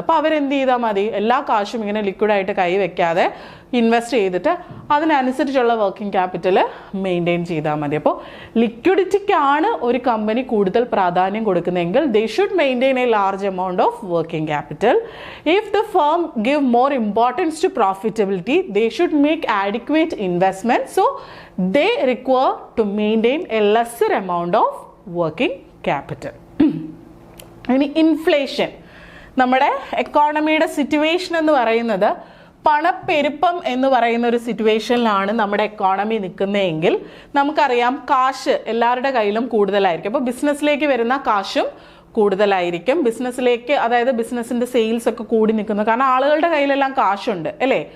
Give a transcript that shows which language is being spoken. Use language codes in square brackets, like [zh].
[ml] അപ്പോൾ അവരെന്ത് ചെയ്താൽ മതി, എല്ലാ കാശും ഇങ്ങനെ ലിക്വിഡായിട്ട് കൈ വെക്കാതെ ഇൻവെസ്റ്റ് ചെയ്തിട്ട് അതിനനുസരിച്ചുള്ള വർക്കിംഗ് ക്യാപിറ്റൽ മെയിൻറ്റെയിൻ ചെയ്താൽ മതി. അപ്പോൾ ലിക്വിഡിറ്റിക്കാണ് ഒരു കമ്പനി കൂടുതൽ പ്രാധാന്യം കൊടുക്കുന്നതെങ്കിൽ [en] They should maintain a large amount of working capital. If the firm give more importance to profitability they should make adequate investment. So they require to maintain a lesser amount of working capital. [ml] ഇനി inflation, നമ്മുടെ എക്കോണമിയുടെ situation എന്ന് പറയുന്നത് പണപ്പെരുപ്പം എന്ന് പറയുന്ന ഒരു സിറ്റുവേഷനിലാണ് നമ്മുടെ economy നിൽക്കുന്നതെങ്കിൽ നമുക്കറിയാം കാശ് എല്ലാവരുടെ കയ്യിലും കൂടുതലായിരിക്കും. അപ്പോൾ ബിസിനസ്സിലേക്ക് വരുന്ന കാശും കൂടുതലായിരിക്കും. ബിസിനസ്സിലേക്ക്, അതായത് ബിസിനസ്സിൻ്റെ സെയിൽസ് ഒക്കെ കൂടി നിൽക്കുന്നു, കാരണം ആളുകളുടെ കയ്യിലെല്ലാം കാശുണ്ട് അല്ലേ.